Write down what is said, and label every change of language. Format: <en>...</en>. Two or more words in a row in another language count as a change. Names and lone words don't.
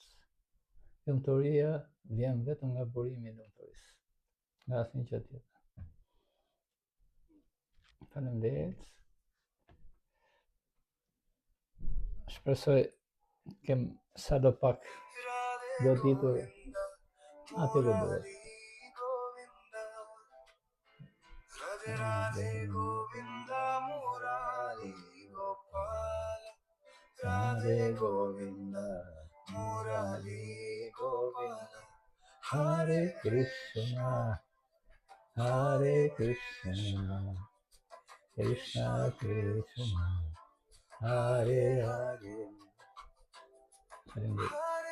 <sq>Lumturia vjen vetëm nga burimi i lumturisë. Nga asnjë gjë tjetër. Faleminderit. Shpresoj kem sadopak goditur atë që duhet.</sq> <sa>Radhe Govinda Murari Gopala, Radhe Govinda Murari Govinda, Hare Krishna, Krishna Krishna, Hare Hare.</sa>